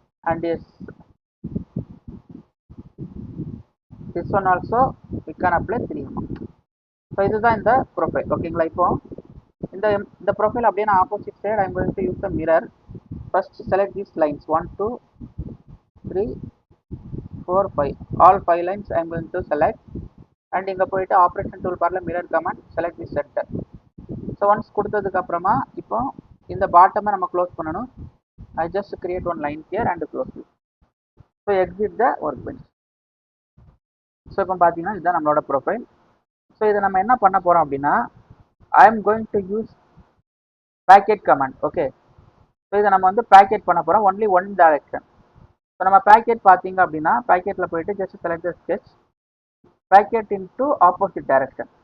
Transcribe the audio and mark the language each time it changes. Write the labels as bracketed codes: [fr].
[en] and this one also we can apply 3 mm. [ta] So இதுதான் இந்த profile. ஓகேங்களா? இப்போ இந்த ப்ரொஃபைல் அப்படியே நான் opposite side [en] I am going to use the mirror. First select these lines 1 2 3 4 5. All 5 lines I am going to select. And [ta] இங்கே போயிட்டு [en] Operation tool பாரில் mirror command, select the centre. [ta] So once கொடுத்ததுக்கு அப்புறமா இப்போ இந்த பாட்டமை நம்ம க்ளோஸ் பண்ணணும். [en] I just create one line here and close it. So exit the workbench. [ta] So இப்போ பார்த்தீங்கன்னா இதுதான் நம்மளோட ப்ரொஃபைல். ஸோ இதை நம்ம என்ன பண்ண போகிறோம் அப்படின்னா [en] I am going to use pocket command. [ta] Okay, so இதை நம்ம வந்து பேக்கெட் பண்ண போகிறோம் [en] Only one direction. [ta] ஸோ நம்ம பேக்கெட் பார்த்தீங்க அப்படின்னா பேக்கெட்டில் போயிட்டு [en] just select the sketch, [ta] packet into opposite direction.